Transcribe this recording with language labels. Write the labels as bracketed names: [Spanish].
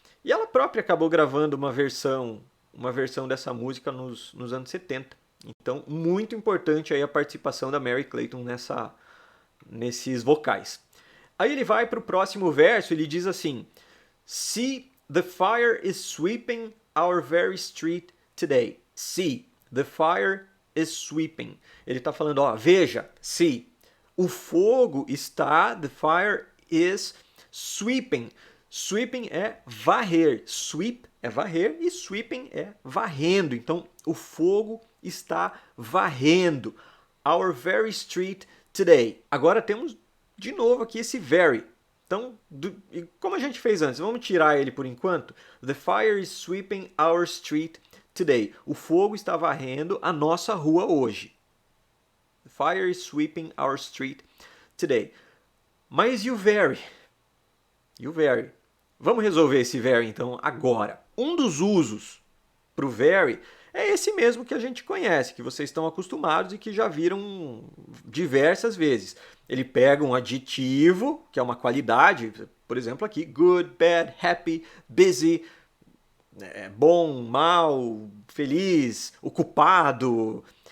[Portuguese] E ela própria acabou gravando uma versão dessa música nos anos 70. Então, muito importante aí a participação da Merry Clayton nesses vocais. Aí ele vai para o próximo verso, ele diz assim: [English] See, the fire is sweeping our very street today. See, the fire is sweeping. [Portuguese] Ele está falando, veja, [English] see, [Portuguese] o fogo está, [English] the fire is sweeping. [Portuguese] Sweeping é varrer. Sweep é varrer e sweeping é varrendo. Então, o fogo está varrendo [English] our very street today. [Portuguese] Agora temos de novo aqui esse very. Então, como a gente fez antes, vamos tirar ele por enquanto. [English] The fire is sweeping our street today. [Portuguese] O fogo está varrendo a nossa rua hoje. [English] The fire is sweeping our street today. [Portuguese] Mas e o very? E o very? Vamos resolver esse very então agora. Um dos usos para o very é esse mesmo que a gente conhece, que vocês estão acostumados e que já viram diversas vezes. Ele pega um adjetivo, que é uma qualidade, por exemplo aqui, [English] good, bad, happy, busy, [Portuguese] bom, mal, feliz, ocupado.